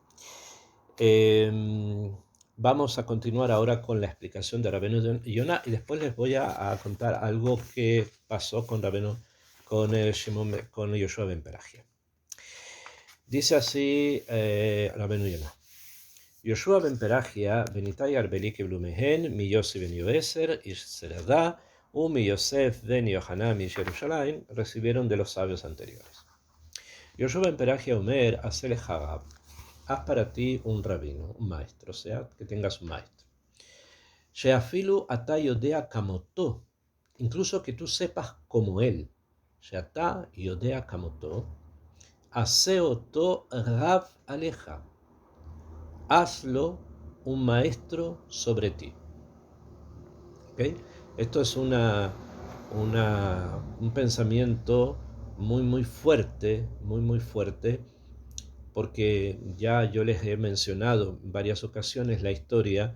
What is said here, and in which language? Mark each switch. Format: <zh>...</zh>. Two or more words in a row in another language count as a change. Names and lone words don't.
<es>Vamos a continuar ahora con la explicación de Rabenu Yonah y después les voy a contar algo que pasó con Yoshua ben Perachia. Dice así Rabenu Yonah.</es> <he>יהושע בן פרחיה, ונתאי הארבלי קבלו מהם, מיוסי בן יועזר, איש צרדה, מיוסף בן יוחנן, איש ירושלים,</he> <es>recibieron de los sabios anteriores.</es> <he>יהושע בן פרחיה אומר, עשה לך רב.</he> <es>Haz para ti un rabino, un maestro, o sea, que tengas un maestro.</es> <he>שאפילו אתה יודע כמותו,</he> <es>incluso que tú sepas como él.</es> <he>שאתה יודע כמותו, עשהו רב עליך.</he> <es>Hazlo un maestro sobre ti. ¿Okay? Esto es un pensamiento muy fuerte, muy fuerte, porque ya yo les he mencionado en varias ocasiones la historia.</es>